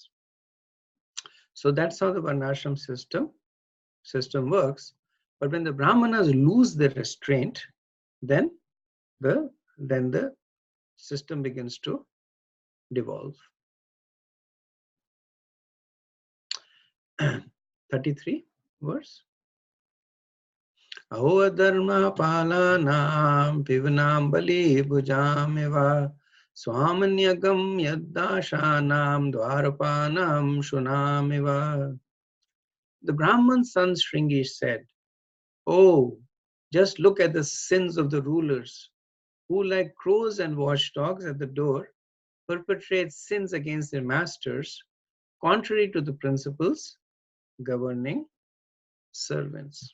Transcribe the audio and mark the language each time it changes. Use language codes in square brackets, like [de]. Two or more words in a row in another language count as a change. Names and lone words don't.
[en] So that's how the Varnashram system works. But when the Brahmanas lose their restraint, then the system begins to devolve. 33 verse. [sa] Aho dharma palanam pivanam bali bhujameva swamanyagam yaddashanam dwarapanam shunameva. [en] The Brahman son Shringi said, "Oh, just look at the sins of the rulers, who like crows and watchdogs at the door perpetrate sins against their masters, contrary to the principles governing servants."